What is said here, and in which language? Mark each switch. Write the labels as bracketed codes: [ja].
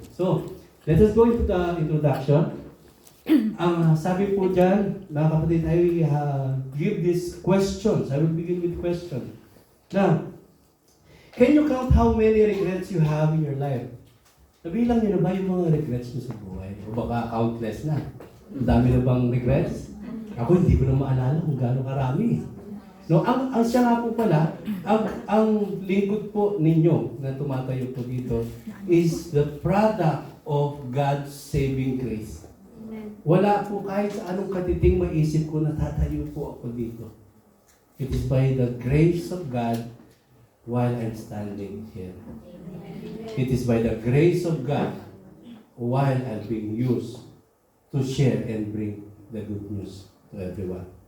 [en] So, let us go into the introduction. [tl] Ang sabi po dyan, mga kapatid, [en] I give these questions. I will begin with questions. Now, can you count how many regrets you have in your life? [tl] Nabilang niyo na ba yung mga regrets mo sa buhay? O baka countless na? Ang dami na bang regrets? Ako hindi ko na maalala kung gaano karami. No, ang siya nga po pala, ang lingkod po ninyo na tumatayo po dito [en] is the product of God's saving grace. Amen. [tl] Wala po kahit sa anong katiting maisip ko na tatayo po ako dito. [en] It is by the grace of God while I'm standing here. It is by the grace of God while I'm being used to share and bring the good news to everyone.